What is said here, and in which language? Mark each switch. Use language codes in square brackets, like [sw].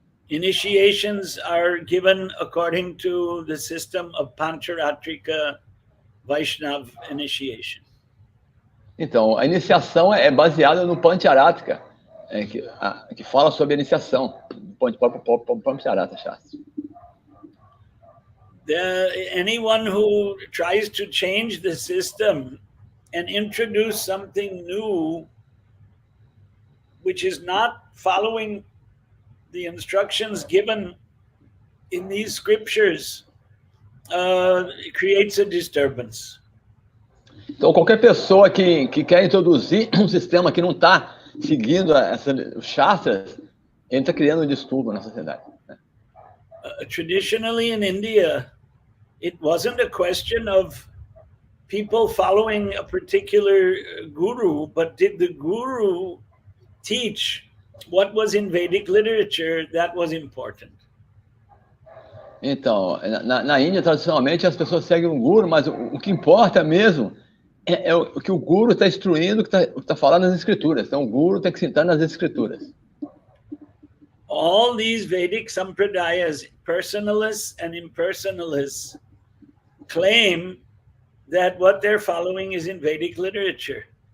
[en] Initiations are given according to the system of Pancharatrika Vaishnav initiation. [pt] Então, a iniciação é baseada no Pancharatrika, que fala sobre a iniciação, do Pancharatra Shastra. [en] Anyone who tries to change the system and introduce something new, which is not following the instructions given in these scriptures, creates a disturbance. [pt] Então, qualquer pessoa que quer introduzir um sistema que não está seguindo os Shastras, ele está criando um distúrbio na sociedade. [en] Traditionally in India, it wasn't a question of people following a particular guru, but did the guru teach what was in Vedic literature that was important. [pt] Então, na Índia, tradicionalmente, as pessoas seguem um guru, mas o que importa mesmo é o que o guru está instruindo, o que está falando nas escrituras. Então, o guru tem que sentar nas escrituras. [en] All these Vedic sampradayas, personalists and impersonalists, claim that what they're following is in Vedic literature.